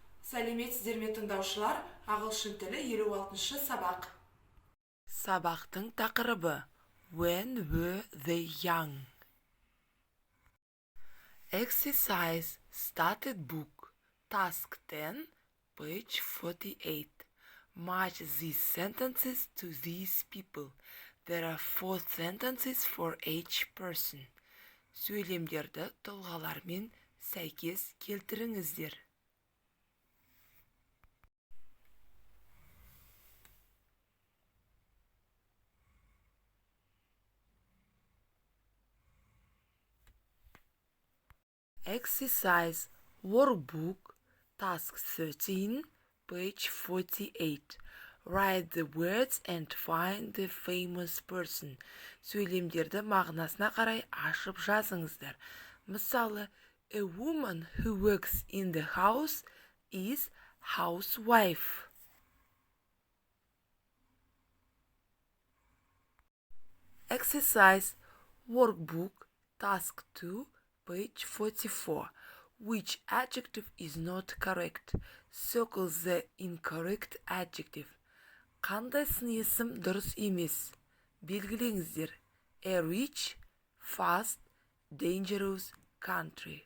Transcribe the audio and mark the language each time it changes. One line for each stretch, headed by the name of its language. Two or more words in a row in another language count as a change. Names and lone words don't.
Kazakh: Сәлеметсіздер ме тыңдаушылар, ағылшын тілі 56-шы сабақ. Сабақтың тақырыбы
English: When were they young? Exercise Started Book Task 10 Page 48. Match these sentences to these people. There are 4 sentences for each person.
Kazakh: Сөйлемдерді тұлғалармен сәйкес келтіріңіздер.
English: Exercise Workbook Task 13 Page 48. Write the words and find the famous person.
Kazakh: Сөйлемдерді мағынасына қарай ашып жазыңыздар. Мысалы,
English: a woman who works in the house is housewife. Exercise Workbook Task 2 Page 44. Which adjective is not correct? Circle the incorrect adjective.
Kazakh: Қандай сын есім дұрыс емес? Белгілеңіздер.
English: A rich, fast, dangerous country.